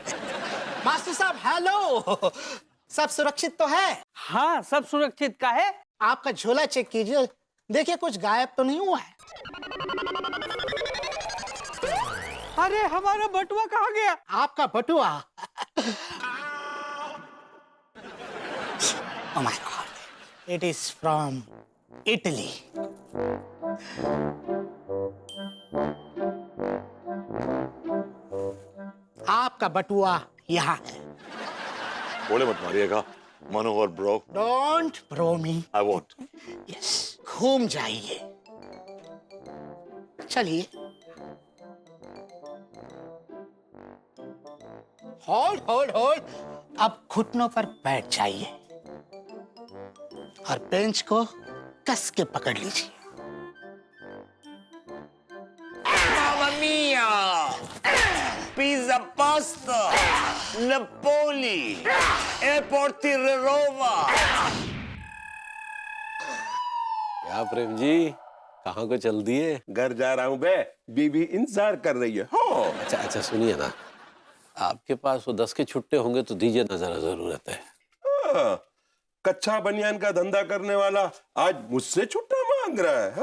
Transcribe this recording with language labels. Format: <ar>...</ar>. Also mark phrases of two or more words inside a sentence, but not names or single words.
<hi>मास्टर साहब हेलो, सब सुरक्षित तो है? हाँ, सब सुरक्षित का है। आपका झोला चेक कीजिए, देखिए कुछ गायब तो नहीं हुआ है। अरे हमारा बटुआ कहाँ गया? आपका बटुआ?</hi> <en>Oh my God, it is from Italy.</en> <hi>आपका बटुआ यहाँ है। बोले मत मारिएगा मनोहर ब्रो।</hi> <en>Don't bro me. I won't. Yes,</en> <hi>घूम जाइए। चलिए। होल्ड। अब घुटनों पर बैठ जाइए और बेंच को कस के पकड़ लीजिए।</hi> <it>Mamma mia! Pizza pasta! Napoli! Airport Roma!</it> <hi>क्या प्रेम जी, कहाँ को चल दिए? घर जा रहा हूँ बे, बीबी इंतजार कर रही है। हो अच्छा सुनिए ना, आपके पास वो 10 के छुट्टे होंगे तो दीजिए ना, जरा जरूरत है। हाँ, कच्चा बनियान का धंधा करने वाला आज मुझसे छुट्टा मांग रहा है।</hi>